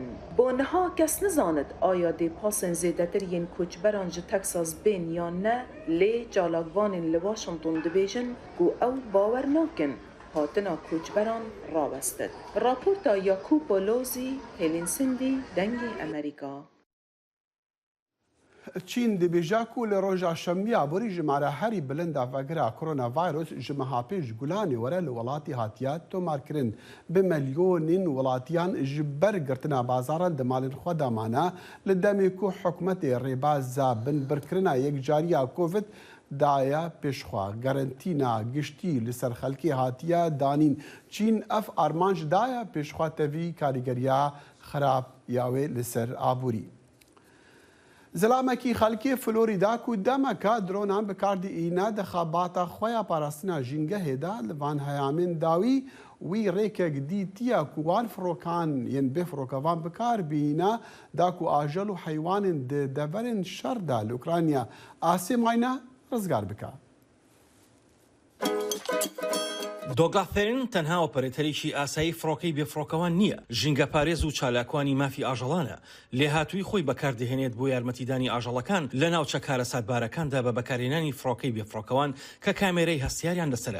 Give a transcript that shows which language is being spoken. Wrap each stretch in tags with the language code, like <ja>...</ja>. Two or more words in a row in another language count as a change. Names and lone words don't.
<ku>Bo niha kes nizanit aya dê pasên zêdetir yên koçberan ji Texas bên yan ne lê çalakvanên li Washington dibêjin ku ew bawer nakin hatina koçberan rawestit. Raporta Yakup Lozî, Helen Sindî, dengê Amerîka. چین دبیجا کو لی روژا شەمیا بۆری ژمارە هەری بلندا ڤەگرا کۆرۆنا ڤایرۆس ji meha pêş gulانê were li welatê hatiye tomarkirin bi milyonên welatîyan ji ber girtina bazaran di malên xwe de mane li demê ku hikûmetê rêbeza binbirkirina yekcariya Covid daye pêşxwe garantîna giştî li ser xelkê hatiye danîn. Çîn ev arman ji daye pêşxwe tevî karîgeriya xerab ya wê li ser aborî. زلامەکی خەلکێ فلۆریدا و دەمەکە درۆنان بەکاردئینە دەخەباتە خۆیان پاراستنا ژینگەهێدا li van heyamên dawî wî rêkek dîtiye ku wan firokan yên bêfirokevan bikar bîne da ku ajel û heywanên di deverên şer de li Ukrayna asê mayne rizgar bike.</ku> <ckb>دۆگڵافێرن تەنها ئۆپەرێتەرێکی ئاسایی فڕۆکەی بێفڕۆکەوان نییە، ژینگە پارێز و چالاکوانی مافی ئاژەڵانە، لێهاتووی خۆی بەکاردەهێنێت بۆ یارمەتیدانی ئاژەڵەکان لە ناوچە کارە ساتبارەکاندا بە بەکارهێنانی فڕۆکەی بێفڕۆکەوان کە کامێرەی هەستیاریان لەسرە.</ckb>